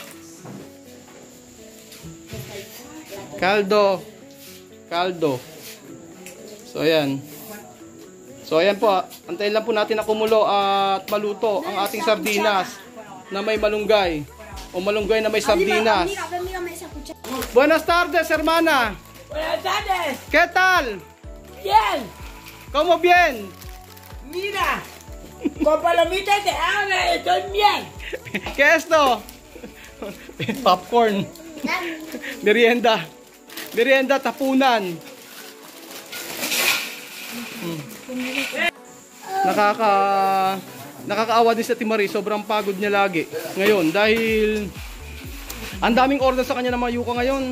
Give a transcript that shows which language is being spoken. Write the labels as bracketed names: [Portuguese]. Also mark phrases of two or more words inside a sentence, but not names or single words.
[Filipino] Caldo. So ayan. Po, antayin lang po natin na kumulo at maluto ang ating sardinas na may malunggay o malunggay na may sardinas. [Spanish] Buenas tardes, hermana. Buenas tardes. ¿Qué tal? Bien. ¿Cómo bien? Mira, con palomitas de hambre estoy bien. ¿Qué es esto? Popcorn. [Filipino] Merienda. Merienda, tapunan. Nakakaawa din sa Timari, sobrang pagod niya lagi ngayon dahil ang daming order sa kanya ng mga yuka ngayon.